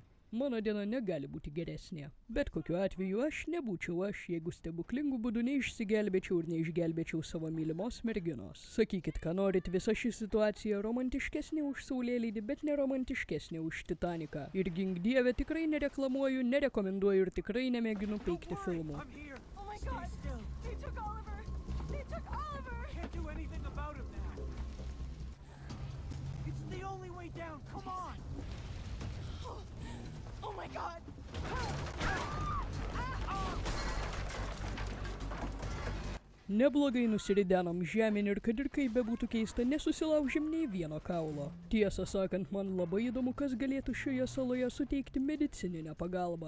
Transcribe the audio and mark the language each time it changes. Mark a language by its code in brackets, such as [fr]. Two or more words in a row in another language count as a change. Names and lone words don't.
[lt] Mano diena negali būti geresnė. Bet kokiu atveju aš nebūčiau aš, jeigu stebuklingų būdų neišsigelbėčiau ir neišgelbėčiau savo mylimos merginos. Sakykit, ką norit, visa ši situacija romantiškesnė už Saulėlydį, bet neromantiškesnė už Titaniką. Ir gink dieve, tikrai nereklamuoju, nerekomenduoju ir tikrai nemėginu peikti filmų. [en] I'm here. Oh my Stay god! still. They took Oliver! They took Oliver! Can't do anything about him now. It's the only way down. Come on. Oh my god! [lt] Neblogai nusiridenom žemėn ir kad ir kaip bebūtų keista, nesusilaužėm nei vieno kaulo. Tiesą sakant, man labai įdomu, kas galėtų šioje saloje suteikti medicininę pagalbą.